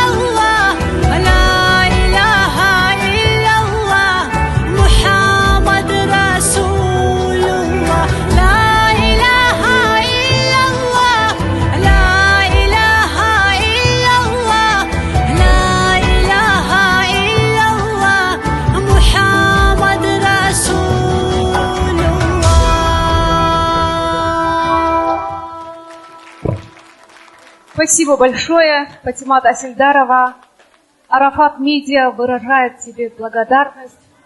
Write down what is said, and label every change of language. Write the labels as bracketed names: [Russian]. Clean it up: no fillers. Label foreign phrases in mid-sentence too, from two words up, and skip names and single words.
[Arabic] الله لا إله إلا الله محمد رسول الله لا إله إلا الله لا إله إلا الله لا إله إلا الله محمد رسول الله. [Russian] Спасибо большое, Фатимат Асильдарова. Арафат Медиа выражает тебе благодарность